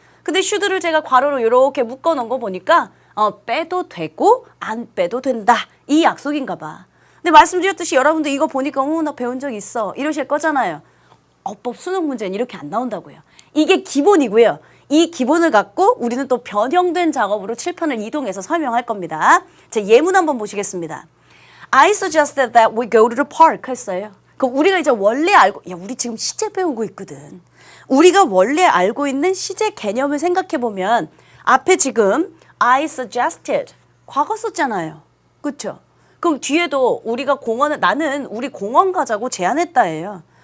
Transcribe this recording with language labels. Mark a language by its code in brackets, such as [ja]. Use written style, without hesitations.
[ko] 근데 should를 제가 괄호로 이렇게 묶어놓은 거 보니까 빼도 되고 안 빼도 된다 이 약속인가 봐. 근데 말씀드렸듯이 여러분들 이거 보니까 나 배운 적 있어 이러실 거잖아요. 어법 수능 문제는 이렇게 안 나온다고요. 이게 기본이고요. 이 기본을 갖고 우리는 또 변형된 작업으로 칠판을 이동해서 설명할 겁니다. 자, 예문 한번 보시겠습니다. [en] I suggested that we go to the park [ko] 했어요. 그럼 우리가 이제 원래 우리 지금 시제 배우고 있거든. 우리가 원래 알고 있는 시제 개념을 생각해 보면 앞에 지금 [en] I suggested [ko] 과거 썼잖아요. 그렇죠? 그럼 뒤에도 우리가 나는 우리 공원 가자고 제안했다예요.